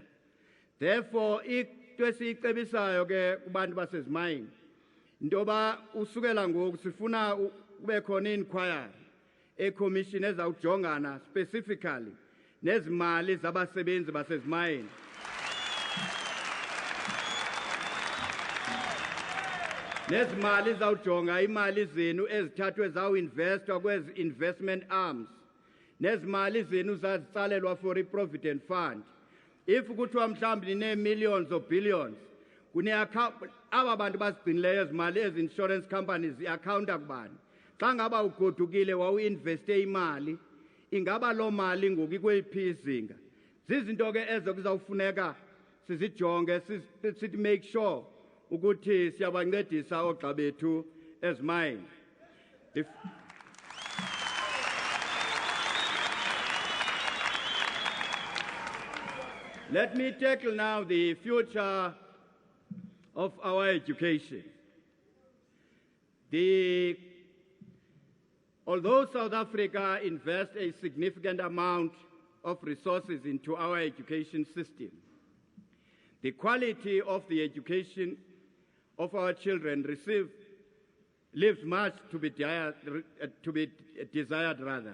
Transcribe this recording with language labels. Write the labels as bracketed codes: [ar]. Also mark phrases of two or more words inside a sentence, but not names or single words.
[xh] Therefore into esiyicebisayo ke kubantu basezimayini intoba usukela ngoku sifuna kube khona i-inquiry eCommission ezawujongana specifically nezimali zabasebenzi basezimayini. Nezimali zawujonga imali zenu ezithathwe zawu-investwa kwezi [en] investment arms. [xh] Nezimali zenu zazitsalelwa for i- [en] provident fund. [xh] If kuthiwa mhlawumbi [en] nine-millions or billions, [xh] aba bantu bazigcinileyo ezimali ezi- [en] insurance companies [xh] i-accounta kubani. Xa ngaba ugodukile wawu-investe imali, ingaba loo mali ngoku ikweliphi izinga. Zizinto ke ezo kuzawufuneka sizijonge sithi [en] make sure [xh] ukuthi siyabancedisa oogxa bethu ezimayini. [en] Let me tackle now the future of our education. Although South Africa invests a significant amount of resources into our education system, the quality of the education of our children leaves much to be desired rather.